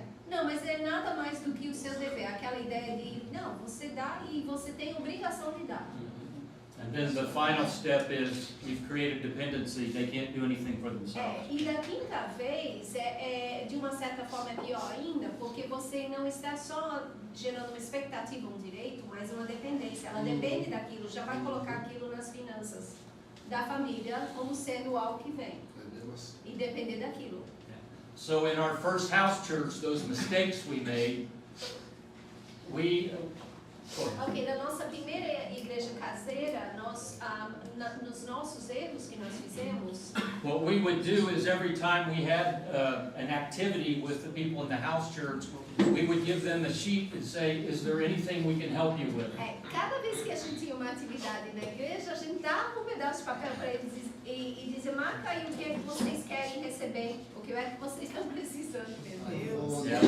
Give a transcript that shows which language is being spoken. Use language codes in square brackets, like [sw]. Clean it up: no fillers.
[pt] Não, mas é nada mais do que o seu dever, aquela ideia de, não, você dá e você tem obrigação de dar. [en] And then the final step is we've created dependency. They can't do anything for themselves. [pt] E da 5ª vez, de uma certa forma é pior ainda, porque você não está só gerando uma expectativa, um direito, mas uma dependência. Ela depende daquilo, já vai colocar aquilo nas finanças da família como sendo algo que vem. E depender daquilo. [en] So in our first house church, those mistakes we made, [pt] Ok, na nossa primeira igreja caseira, nos nossos erros que nós fizemos, [en] what we would do is every time we had an activity with the people in the house church, we would give them a sheet and say, is there anything we can help you with? [pt] Cada vez que a gente tinha uma atividade na igreja, a gente dava um pedaço de papel para eles e dizia, marca aí o que é que vocês querem receber, o que é que vocês estão precisando, meu Deus.